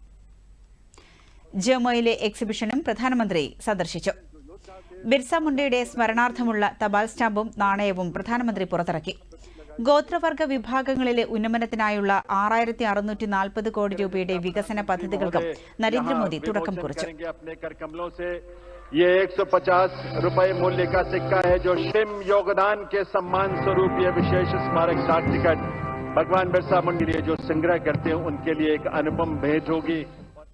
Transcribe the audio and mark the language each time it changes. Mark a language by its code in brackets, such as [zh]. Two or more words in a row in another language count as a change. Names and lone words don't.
[ml] ജമുയിലെ എക്സിബിഷനും പ്രധാനമന്ത്രി സന്ദർശിച്ചു. ബിർസ മുണ്ടയുടെ സ്മരണാർത്ഥമുള്ള തപാൽ സ്റ്റാമ്പും നാണയവും പ്രധാനമന്ത്രി പുറത്തിറക്കി. ഗോത്രവർഗ വിഭാഗങ്ങളിലെ ഉന്നമനത്തിനായുള്ള 6640 കോടി രൂപയുടെ വികസന പദ്ധതികൾക്കും നരേന്ദ്രമോദി തുടക്കം കുറിച്ചു. [hi] ये 150 रुपए मूल्य का सिक्का है जो शिम योगदान के सम्मान स्वरूप ये विशेष स्मारक डाक टिकट भगवान बिरसा मुंडा जो संग्रह करते हैं उनके लिए एक अनुपम भेंट होगी।